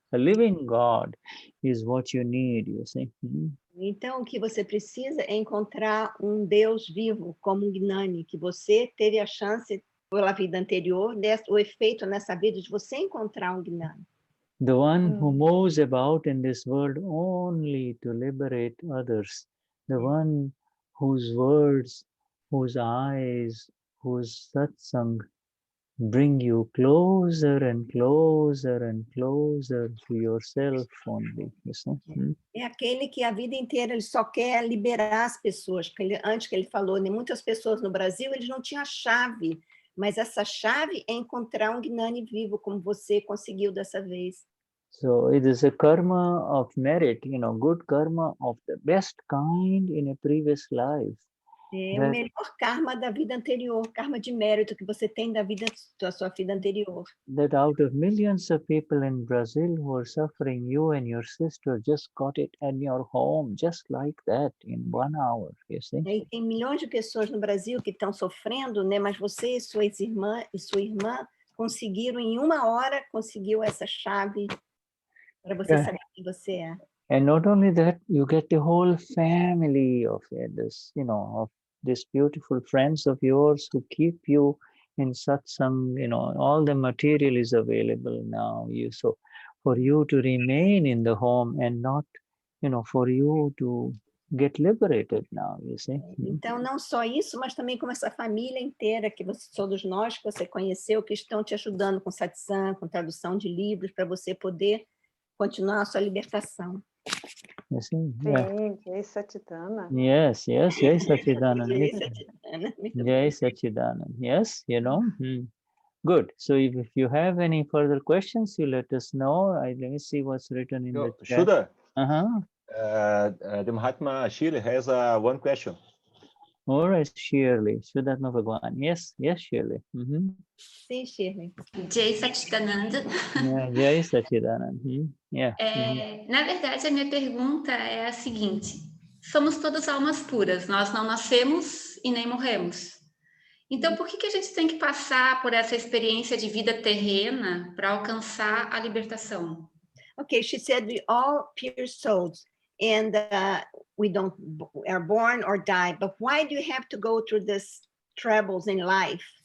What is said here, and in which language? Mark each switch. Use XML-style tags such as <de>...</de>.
<en>A living God is what you need, you see.</en> <pt>Então, o que você precisa é encontrar um Deus vivo, como um Gnani, que você teve a chance, pela vida anterior, o efeito nessa vida de você encontrar um Gnani.</pt> <en>The one who moves about in this world only to liberate others. The one whose words, whose eyes, whose satsang bring you closer and closer and closer to yourself only, you see.</en> <pt>É aquele que a vida inteira ele só quer liberar as pessoas, porque antes que ele falou, né, muitas pessoas no Brasil eles não tinham a chave, mas essa chave é encontrar um Gnani vivo, como você conseguiu dessa vez.</pt> <en>So it is a karma of merit, good karma of the best kind in a previous life.</en> <pt>É o melhor karma da vida anterior, karma de mérito que você tem da sua vida anterior.</pt> <en>That out of millions of people in Brazil who are suffering, you and your sister just got it in your home, just like that, in 1 hour, you see.</en> <pt>E tem milhões de pessoas no Brasil que estão sofrendo, né? Mas você e sua irmã conseguiram em 1 hora, conseguiu essa chave para você saber quem você é.</pt> <en>And not only that, you get the whole family of this, of these beautiful friends of yours who keep you in satsang, all the material is available now. So for you to remain in the home and not, for you to get liberated now, you see.</en> <pt>Então, não só isso, mas também como essa família inteira, todos nós que você conheceu, que estão te ajudando com satsang, com tradução de livros, para você poder continuar a sua libertação.</pt> <en>You see?</en> <pt>Sim, Jai Satchidana.</pt> <en>Yes, Jai Satchidanand. Jai Satchidanand. Jai Satchidanand. Yes, Good. So if you have any further questions, you let us know. Let me see what's written in the chat. Shuddha, Uh-huh. the Mahatma Shirley has one question. All right, Shirley. Shuddhatma Bhagwan. Yes, Shirley.</en> <pt>Sim, Shirley.</pt> <en>Jai Satchidananda. Jai Satchidanand. Yeah.</en> <pt>Na verdade, a minha pergunta é a seguinte: somos todas almas puras, nós não nascemos e nem morremos. Então, por que a gente tem que passar por essa experiência de vida terrena para alcançar a libertação?</pt> <en>Okay, she said we all pure souls, and we are born or die. But why do you have to go through these troubles in life?</en>